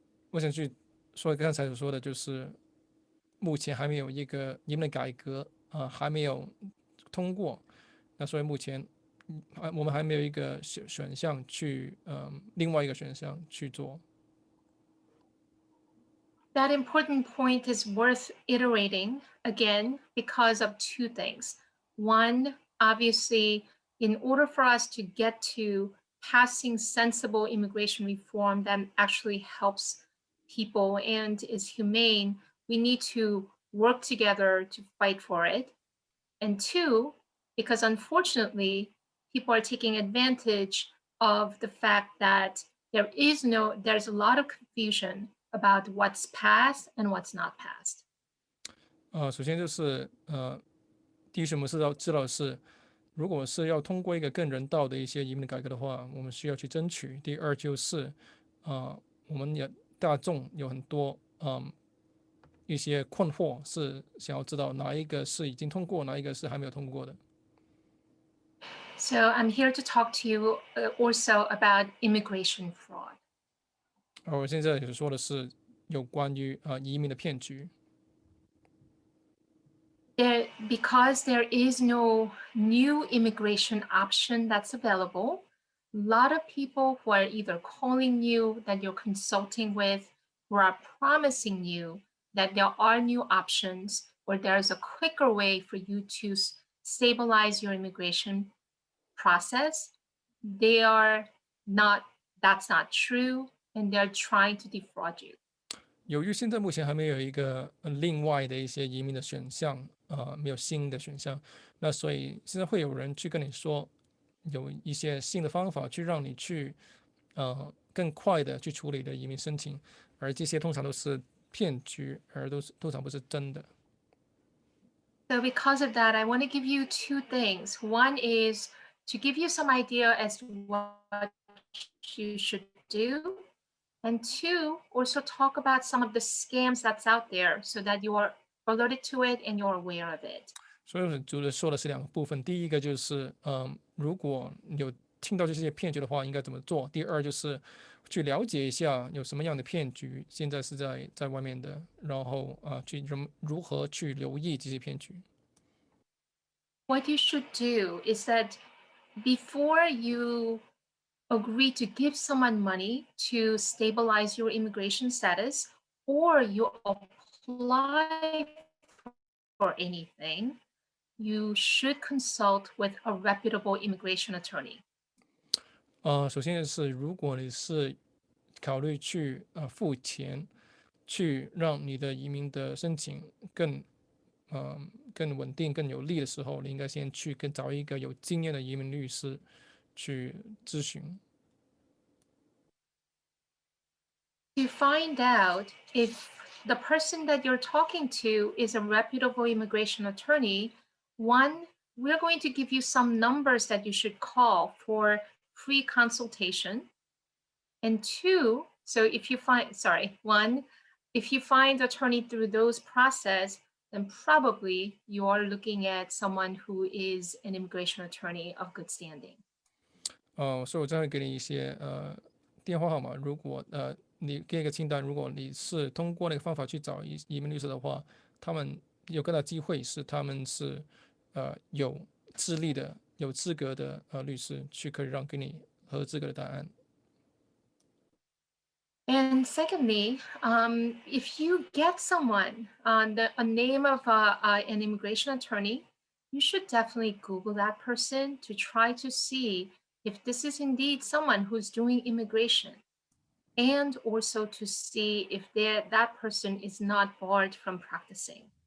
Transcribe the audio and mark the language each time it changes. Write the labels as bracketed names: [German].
[Chinese] 我想去说刚才所说的就是，目前还没有一个移民的改革还没有通过，那所以目前我们还没有一个选项去另外一个选项去做。 [English] That important point is worth iterating again because of two things. One, obviously, in order for us to get to passing sensible immigration reform that actually helps people and is humane, we need to work together to fight for it. And two, because unfortunately, people are taking advantage of the fact that there's a lot of confusion about what's passed and what's not passed. [Chinese] 首先就是第一是我们是要知道的是，如果是要通过一个更人道的一些移民改革的话，我们需要去争取。第二就是我们也大众有很多一些困惑，是想要知道哪一个是已经通过，哪一个是还没有通过的。 [English] So I'm here to talk to you also about immigration fraud. [Chinese] 我现在想说的是有关于移民的骗局。 [English] Because there is no new immigration option that's available, a lot of people who are either calling you that you're consulting with, who are promising you that there are new options or there's a quicker way for you to stabilize your immigration process, that's not true, and they're trying to defraud you. [Chinese] 由于现在目前还没有一个另外的一些移民的选项，没有新的选项，那所以现在会有人去跟你说，有一些新的方法去让你去更快的去处理的移民申请，而这些通常都是骗局，而通常不是真的。 [English] So because of that, I want to give you two things. One is to give you some idea as to what you should do. And two, also talk about some of the scams that's out there so that you are alerted to it and you're aware of it. [Chinese] 所以主要说的是两个部分，第一个就是如果有听到这些骗局的话，应该怎么做？第二就是去了解一下有什么样的骗局现在是在外面的，然后去如何去留意这些骗局。 [English] What you should do is that before you agree to give someone money to stabilize your immigration status, or you apply for anything, you should consult with a reputable immigration attorney. [Chinese] 首先是如果你是考虑去付钱，去让你的移民的申请更更稳定、更有利的时候，你应该先去找一个有经验的移民律师去咨询。 [English] To find out if the person that you're talking to is a reputable immigration attorney, one, we're going to give you some numbers that you should call for free consultation. And two, so if you find, one, if you find attorney through those process, then probably you are looking at someone who is an immigration attorney of good standing. [Chinese] 所以我将会给你一些电话号码，如果你给一个清单，如果你是通过那个方法去找移民律师的话，他们有更大机会是他们是有资历的、有资格的律师，去可以给你合资格的答案。 [English] And secondly, if you get someone a name of an immigration attorney, you should definitely Google that person to try to see if this is indeed someone who's doing immigration, and also to see if that person is not barred from practicing.